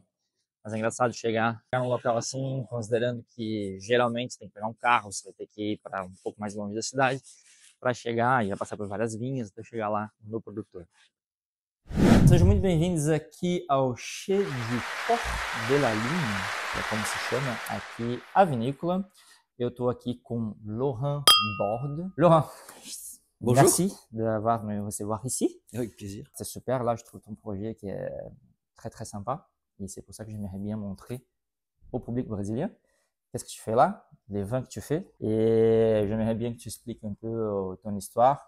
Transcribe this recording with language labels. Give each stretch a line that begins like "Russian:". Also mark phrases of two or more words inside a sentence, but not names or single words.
Portuguese: Mas é engraçado chegar num local assim, considerando que geralmente você tem que pegar um carro, você vai ter que ir para um pouco mais longe da cidade para chegar e vai passar por várias vinhas até chegar lá no produtor. Sejam muito bem-vindos aqui ao Chez du Port de la Ligne, que é como se chama aqui a vinícola. Eu estou aqui com Laurent Borde. Laurent,
French: Bonjour. merci d'avoir me recevoir ici. Avec plaisir. C'est super, là je trouve ton projet qui est très très sympa et c'est pour ça que j'aimerais bien montrer au public brésilien qu'est-ce que tu fais là, les vins que tu fais, et j'aimerais bien que tu expliques un peu ton histoire.